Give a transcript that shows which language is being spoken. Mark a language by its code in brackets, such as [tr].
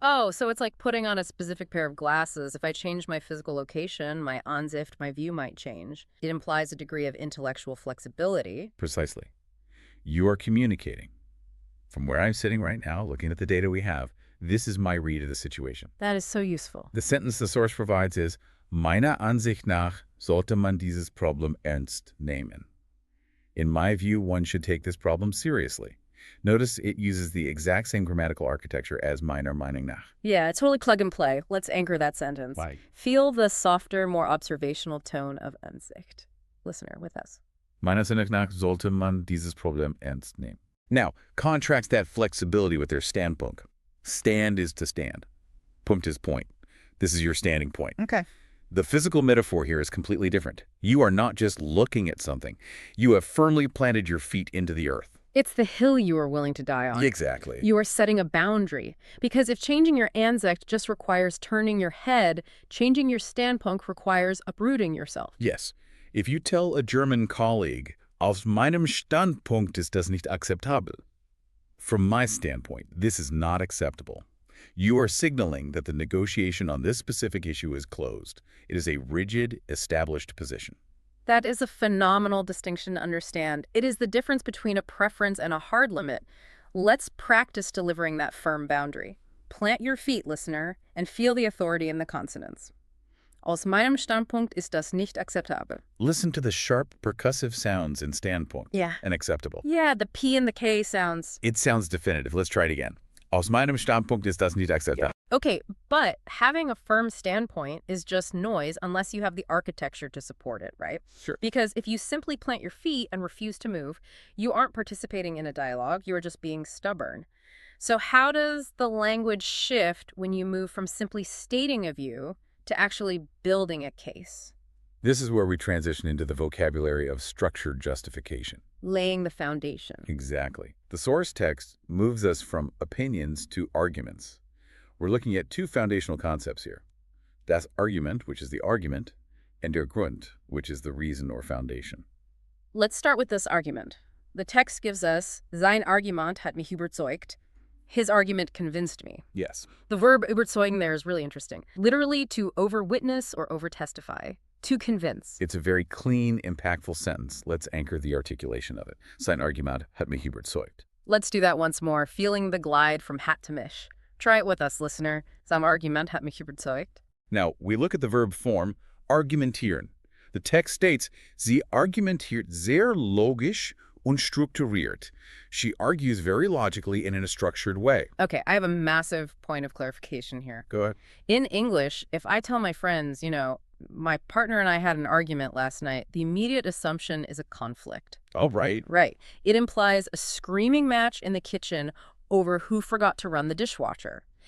[en] Oh, so it's like putting on a specific pair of glasses. If I change my physical location, my Ansicht, my view might change. It implies a degree of intellectual flexibility. Precisely. You are communicating. From where I'm sitting right now, looking at the data we have, this is my read of the situation. That is so useful. The sentence the source provides is, [de] Meiner Ansicht nach sollte man dieses Problem ernst nehmen. [en] In my view, one should take this problem seriously. Notice it uses the exact same grammatical architecture as [de] meiner Meinung nach. [en] Yeah, it's totally plug and play. Let's anchor that sentence. Why? Feel the softer, more observational tone of Ansicht. Listener, with us. [de] Meiner Ansicht nach sollte man dieses Problem ernst nehmen. [en] Now, contrast that flexibility with their Standpunkt. Stand is to stand. Punkt is point. This is your standing point. Okay. The physical metaphor here is completely different. You are not just looking at something. You have firmly planted your feet into the earth. It's the hill you are willing to die on. Exactly. You are setting a boundary. Because if changing your Ansicht just requires turning your head, changing your Standpunkt requires uprooting yourself. Yes. If you tell a German colleague, [de] aus meinem Standpunkt ist das nicht akzeptabel. [en] From my standpoint, this is not acceptable. You are signaling that the negotiation on this specific issue is closed. It is a rigid, established position. That is a phenomenal distinction to understand. It is the difference between a preference and a hard limit. Let's practice delivering that firm boundary. Plant your feet, listener, and feel the authority in the consonants. [de] Aus meinem Standpunkt ist das nicht akzeptabel. [en] Listen to the sharp, percussive sounds in Standpunkt. Yeah. And acceptable. Yeah, the P and the K sounds. It sounds definitive. Let's try it again. [de] Aus meinem Standpunkt ist das nicht akzeptabel. [en] Okay, but having a firm standpoint is just noise unless you have the architecture to support it, right? Sure. Because if you simply plant your feet and refuse to move, you aren't participating in a dialogue, you are just being stubborn. So how does the language shift when you move from simply stating a view to actually building a case? This is where we transition into the vocabulary of structured justification. Laying the foundation. Exactly. The source text moves us from opinions to arguments. We're looking at two foundational concepts here. Das Argument, which is the argument, and der Grund, which is the reason or foundation. Let's start with this argument. The text gives us, [de] sein Argument hat mich überzeugt. [en] His argument convinced me. Yes. The verb überzeugen there is really interesting. Literally to over-witness or over-testify. To convince. It's a very clean, impactful sentence. Let's anchor the articulation of it. [de] Sein Argument hat mich überzeugt. [en] Let's do that once more, feeling the glide from hat to mish. Try it with us, listener. [de] Sein Argument hat mich überzeugt. [en] Now, we look at the verb form, argumentieren. The text states, [de] sie argumentiert sehr logisch und strukturiert. [en] She argues very logically and in a structured way. Okay, I have a massive point of clarification here. Go ahead. In English, if I tell my friends, my partner and I had an argument last night, the immediate assumption is a conflict. Oh, right. Right. It implies a screaming match in the kitchen over who forgot to run the dishwasher.